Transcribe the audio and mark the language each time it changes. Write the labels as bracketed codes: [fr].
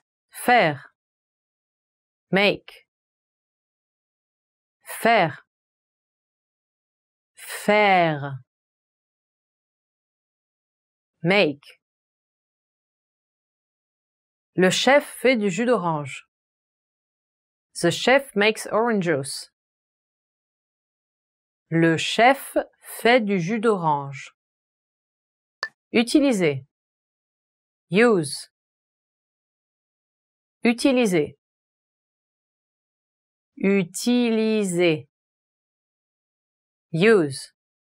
[fr] Faire. Make. Faire. Faire. [en] Make. [fr] Le chef fait du jus d'orange. [en] The chef makes orange juice. [fr] Le chef fait du jus d'orange. Utiliser. Use. Utiliser. Utiliser. Use.